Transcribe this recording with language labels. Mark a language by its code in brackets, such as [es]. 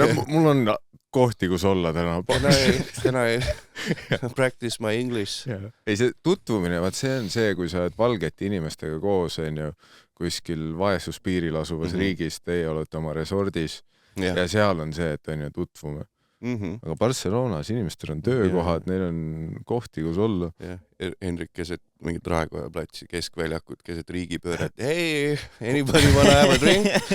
[et] Mul on kohti, kus olla täna. [en] Can I practice my English? [et] Ei, see tutvumine, vaat see on see, kui sa oled valgete inimestega koos, on ju, kuskil vaesuspiiril asuvas riigis, teie olete oma resordis ja seal on see, et on ju tutvume. Aga Barcelonas inimestel on töökohad, neil on kohti, kus olla. Hendrik keset mingit Raekoja platsi, keskväljakut, keset riigipööret. [en] Hey, anybody wanna have a drink?